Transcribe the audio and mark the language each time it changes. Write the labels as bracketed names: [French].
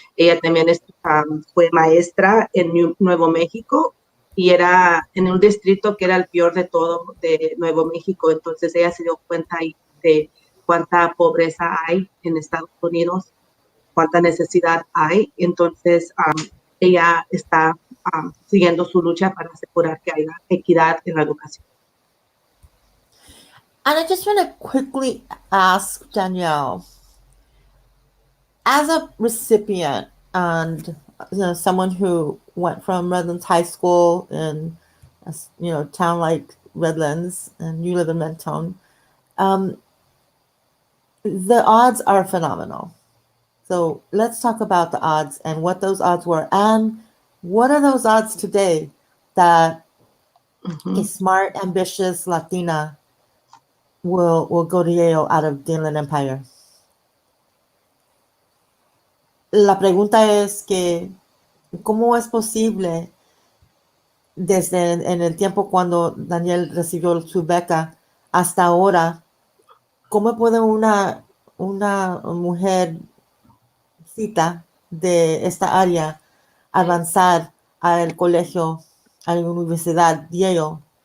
[Spanish] Ella también fue maestra en Nuevo México y era en un distrito que era el peor de todo de Nuevo México. Entonces ella se dio cuenta de cuánta pobreza hay en Estados Unidos, cuánta necesidad hay. Entonces ella está siguiendo su lucha para asegurar que haya equidad en la educación. [English] And I just want to quickly ask Danielle, as a recipient and someone who went from Redlands High School in a town like Redlands, and you live in Mentone, the odds are phenomenal. So let's talk about the odds and what those odds were, and what are those odds today that a smart, ambitious Latina will go to Yale out of Guillen Empire. [Spanish] La pregunta es que, ¿cómo es posible desde en el tiempo cuando Danielle recibió su beca hasta ahora, cómo puede una mujercita de esta área avanzar al colegio, a la universidad Yale?